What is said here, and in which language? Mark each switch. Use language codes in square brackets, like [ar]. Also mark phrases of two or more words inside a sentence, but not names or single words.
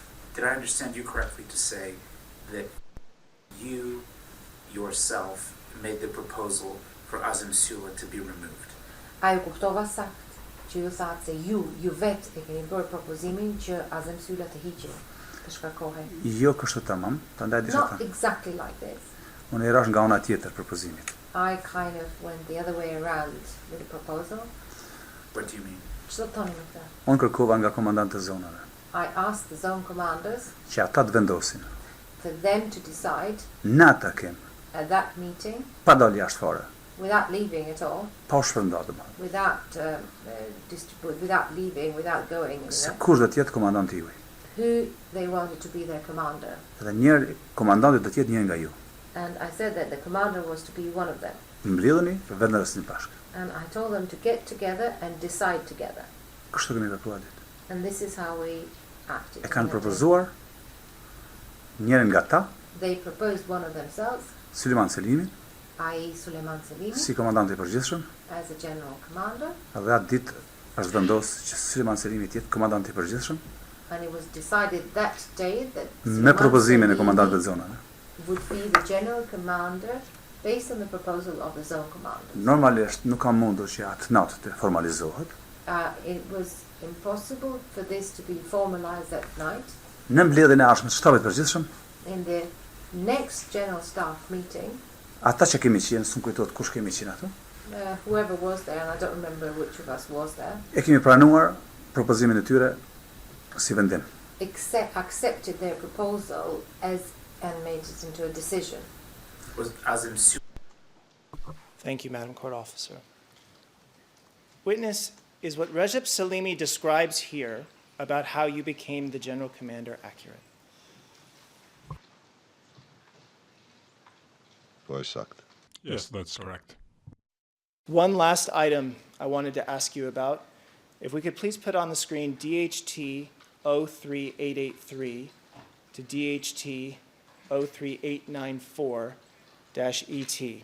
[en] Did I understand you correctly to say that you yourself made the proposal for Azim Sula to be removed? [sq] Ai u kuptova sakt që ju thatë se ju vetë e keni bërë propozimin që Azem Sylla të hiqej, të shkarkohej. Jo kështu tamam, prandaj disha [en] Not [sq] thënë. [en] exactly like this. [sq] Unë i rash nga ana tjetër propozimit. [en] I kind of went the other way around with the proposal. What do you mean? [sq] Ç'do të thoni me këtë? Unë kërkova nga komandantët e zonave [en] I asked the zone commanders [sq] që ata të vendosin [en] for them to decide [sq] në atë takim, [en] at that meeting, [sq] pa dalë jashtë fare, [en] without leaving at all, [sq] pa u shpërndarë domethënë, [en] without leaving, without going [sq] se [en] anywhere, [sq] kush do të jetë komandanti juaj. [en] who they wanted to be their commander. [sq] Dhe njëri komandanti do të jetë njëri nga ju. [en] And I said that the commander was to be one of them. [sq] Mbledheni për vendosjen bashkë. [en] And I told them to get together and decide together. [sq] Kështu kemi vepruar ditë. [en] And this is how we acted. [sq] E kanë propozuar njërin nga ta, [en] They proposed one of themselves, [sq] Sulejman Selimi, [en] i.e. Suleiman Selimi, [sq] si komandant i përgjithshëm, [en] as a general commander, [sq] dhe atë ditë është vendosur që Sulejman Selimi të jetë komandant i përgjithshëm [en] and it was decided that day that [sq] me propozimin e Selimi komandantëve të zonave. [en] would be the general commander based on the proposal of the zone commander. [sq] Normalisht nuk ka mundur që atë natë të formalizohet. [en] It was impossible for this to be formalized that night. [sq] Në mbledhjen e ardhshme të shtabit të përgjithshëm, [en] In the next general staff meeting, [sq] ata që kemi qenë, s'm kujtohet kush kemi qenë ato, [en] whoever was there, and I don't remember which of us was there, [sq] e kemi pranuar propozimin e tyre si vendim. [en] accepted their proposal and made it into a decision. Was Azim Sula? Thank you, Madam Court Officer. Witness, is what Recep Salimi describes here about how you became the general commander accurate? [sq] Po është sakt. [en] Yes, that's correct. One last item I wanted to ask you about. If we could please put on the screen DHT 03883 to DHT 03894-ET.